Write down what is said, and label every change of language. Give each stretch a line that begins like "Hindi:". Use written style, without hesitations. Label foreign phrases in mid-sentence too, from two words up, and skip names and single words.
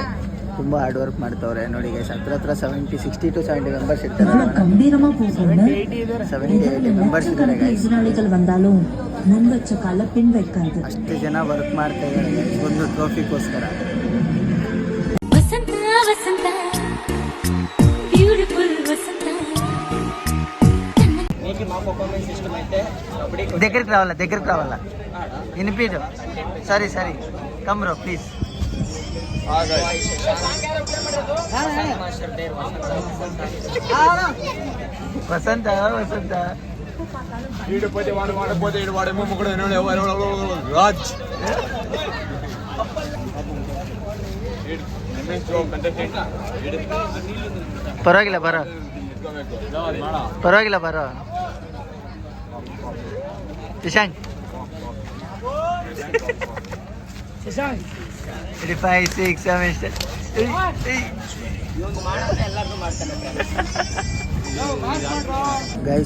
Kannada: ತುಂಬ ಹಾರ್ಡ್ ವರ್ಕ್ ಮಾಡ್ತವ್ರೆ ನೋಡಿ ಗೈಸ್. ಹತ್ರ 60 to 70 ಮೆಂಬರ್ಸ್ ಇರ್ತಾರೆ. 70-80 ಮೆಂಬರ್ಸ್ ಇದ್ದಾರೆ ಗೈಸ್. ಅಷ್ಟು ಜನ ವರ್ಕ್ ಮಾಡ್ತಾ ಇದ್ದಾರೆ ಗೈಸ್ ಒಂದು ಟ್ರೋಫಿಗೋಸ್ಕರ. ವಸಂತ ವಸಂತ ಬ್ಯೂಟಿಫುಲ್ ವಸಂತ.
Telugu: దగ్గరికి రావాలా వినిపించు. సరే
English: come bro please.
Telugu: వసంత
Kannada: ರಾಜ್ ಪರವಾಗಿಲ್ಲ ಬರೋ ಶಶಾಂಕ್ 5, 6, 7 ಗೈಸ್.